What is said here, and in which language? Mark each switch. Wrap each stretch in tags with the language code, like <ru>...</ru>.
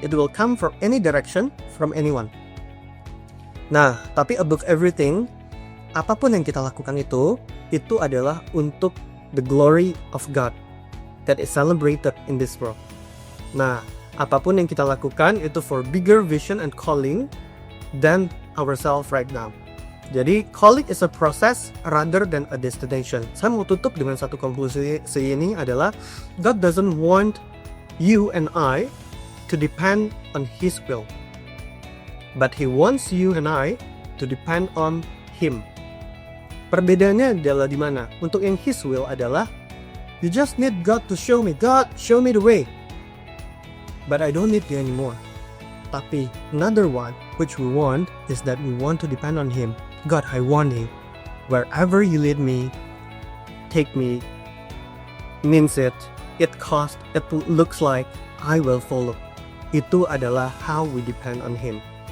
<en>It will come from any direction, from anyone.</en> <id>Nah, tapi</id> <en>above everything,</en> <id>apapun yang kita lakukan itu adalah untuk</id> <en>the glory of God that is celebrated in this world.</en> <id>Nah, apapun yang kita lakukan itu</id> <en>for bigger vision and calling than ourselves right now.</en> <id>Jadi,</id> <en>calling is a process rather than a destination.</en> <id>Saya mau tutup dengan satu konklusi ini adalah</id> <en>God doesn't want you and I to depend on His will, but He wants you and I to depend on Him.</en> <id>Perbedaannya adalah di mana? Untuk yang</id> <en>His will</en> <id>adalah</id> <en>you just need God to show me. God, show me the way. But I don't need you anymore.</en> <id>Tapi</id> <en>another one which we want is that we want to depend on Him. God, I want you. Wherever you lead me, take me, means it looks like I will follow.</en> <id>Itu adalah</id> <en>how we depend on Him.</en>